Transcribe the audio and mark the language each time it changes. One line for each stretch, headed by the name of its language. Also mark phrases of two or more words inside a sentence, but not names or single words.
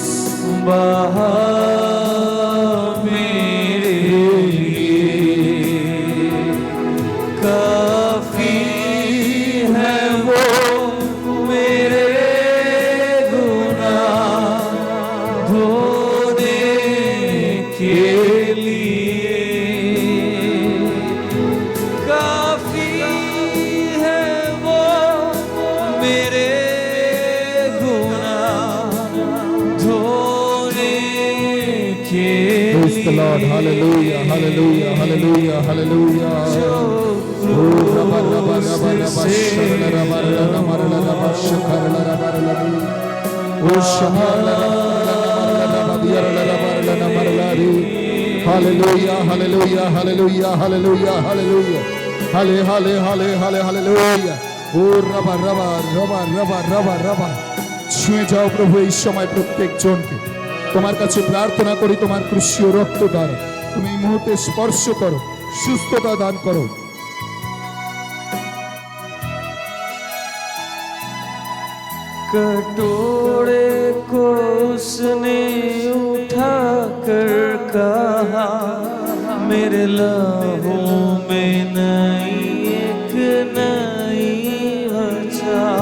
Hindi: बहा मेरे लिए, काफी है वो मेरे गुनाह धोने के लिए, काफी है वो मेरे गुनाह धोने के
English: Praise the Lord. Hallelujah, hallelujah, hallelujah, hallelujah. Oh, rabba, rabba, rabba, rabba, sharala, rabba, rabba, marala, rabba, shakarala, rabba, rabba. Oh, shamarala, rabba, rabba, diyarala, rabba, rabba, marala, ri. Hallelujah, hallelujah, hallelujah, hallelujah, hallelujah. Halle, halle, halle, halle, hallelujah. Oh, rabba, rabba, rabba, rabba, rabba, rabba.
Bangla: ছুঁয়ে যাও প্রভু এই সময় প্রত্যেক জনকে, তোমার কাছে প্রার্থনা করি তোমার ক্রুশীয় রক্ত দ্বারা তুমি এই মুহূর্তে স্পর্শ করো, সুস্থতা দান করো।
Hindi: कटोरे को उसने उठा कर कहा, मेरे लहू में नई एक नई बचा।